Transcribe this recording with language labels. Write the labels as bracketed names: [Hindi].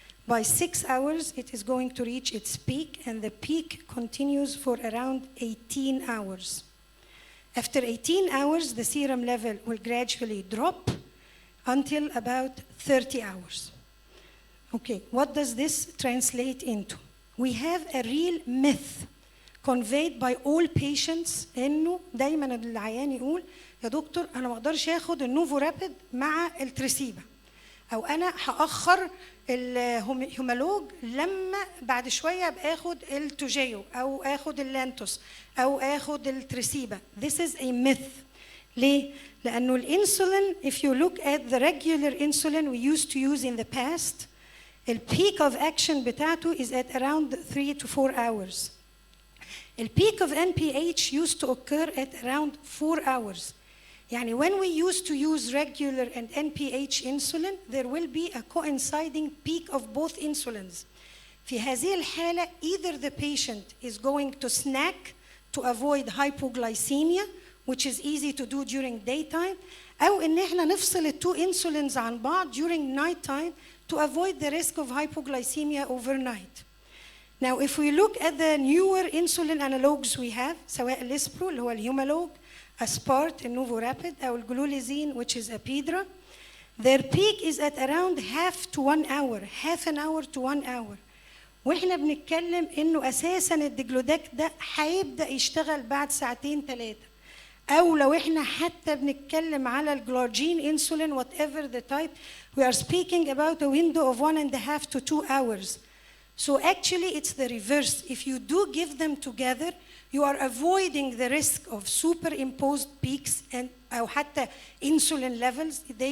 [English] By 6 hours, it is going to reach its peak, and the peak continues for around 18 hours. After 18 hours, the serum level will gradually drop until about 30 hours. Okay, what does this translate into? We have a real myth conveyed by all patients [Arabic] إنه دايما العيان يقول يا دكتور أنا ما أقدرش آخد النوفو رابيد مع التريسيبا، أو أنا هأخر الهومالوج لما بعد شوية بآخد التوجيو أو آخد اللانتوس أو آخد التريسيبا. [English] This is a myth. [Arabic] ليه؟ لأنه الانسولين, [English] if you look at the regular insulin we used to use in the past, the peak of action [Arabic] بتاعته [English] is at around 3 to 4 hours. The peak of NPH used to occur at around 4 hours. يعني when we used to use regular and NPH insulin, there will be a coinciding peak of both insulins. [Arabic] في هذه الحالة, [English] either the patient is going to snack to avoid hypoglycemia, which is easy to do during daytime, [Arabic] أو إن إحنا نفصل التو [English] insulins [Arabic] عن بعض [English] during nighttime to avoid the risk of hypoglycemia overnight. Now, if we look at the newer insulin analogs we have, [Arabic] سواء الاسبرو اللي هو الهيومالوج, [English] aspart, النوفو رابيد, أو الجلوليزين, which is Apidra, their peak is at around half an hour to 1 hour. [Arabic] واحنا بنتكلم إنه أساساً الدجلوداك ده هيبدأ يشتغل بعد 2-3 ساعات. أو لو إحنا حتى بنتكلم على الجلارجين [English] insulin, whatever the type, we are speaking about a window of 1.5 to 2 hours. So actually it's the reverse. If you do give them together, you are avoiding the risk of superimposed peaks and [Arabic] أو حتى [English] insulin levels.